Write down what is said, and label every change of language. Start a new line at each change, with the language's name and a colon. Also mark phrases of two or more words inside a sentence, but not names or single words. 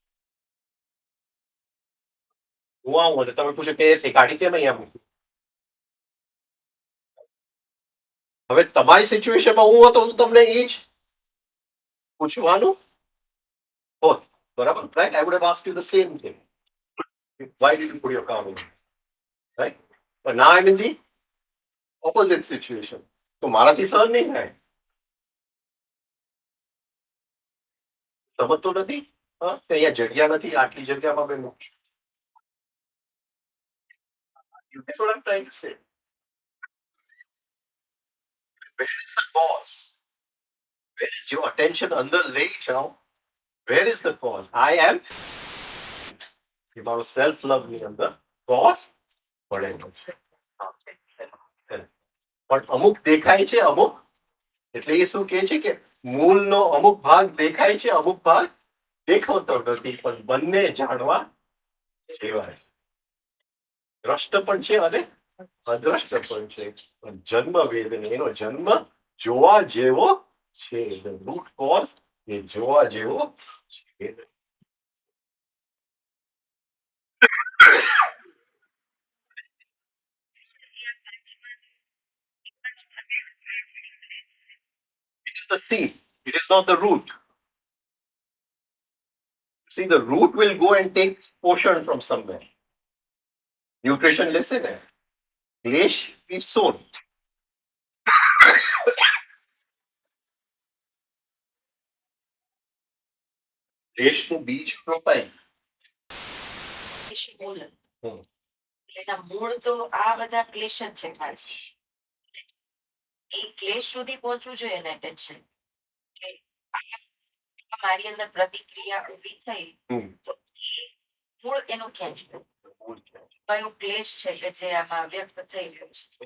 Gujarati: હું આવું અને તમે પૂછો કે તે ગાડી કેમ અહીંયા મૂકી. હવે તમારી સિચ્યુએશનમાં હું હતો તો તમને એ જ પૂછવાનું હોત, બરાબર?
English: રાઈટ? I would have asked you the same thing. Why did you put your car over? Right? But now I'm in the opposite situation.
Gujarati: તો મારાથી સહન નહીં થાય. સમજતો નથી કે અહીંયા જગ્યા નથી, આટલી જગ્યામાં મેં મૂકી.
English: You get what I'm trying to say? Where is the cause? Where is your attention
Gujarati: અંદર લઈ જાઓ?
English: Where is the cause? I am
Gujarati: એ મારો
English: self love
Gujarati: ની અંદર કોઝ પડેલો છે. પણ અમુક દેખાય છે, અમુક એટલે એ શું કહે છે કે મૂળનો અમુક ભાગ દેખાય છે, અમુક ભાગ દેખાતો નથી, પણ બંને જાણવા જેવા છે. દ્રષ્ટ પણ છે અને અદ્રષ્ટ પણ છે. પણ જન્મ વેદને એનો જન્મ જોવા જેવો છે.
English: root cause
Gujarati: એ જોવા જેવો છે.
English: It is the seed. It is not the root. See, the root will go and take portion from somewhere.
Gujarati: Nutrition લેશે ને, ક્લેશ
English: is sown.
Gujarati: ક્લેશનું બીજ રોપાય. એના મૂળ તો આ બધા ક્લેશ જ છે ખાસ. એ ક્લેશ સુધી પહોંચવું જોઈએ ને એટેન્શન, કે મારી અંદર પ્રતિક્રિયા ઊભી થઈ તો એ મૂળ એનું ક્યાં છે, કયો ક્લેશ છે કે જે આમાં વ્યક્ત થઈ રહ્યો છે.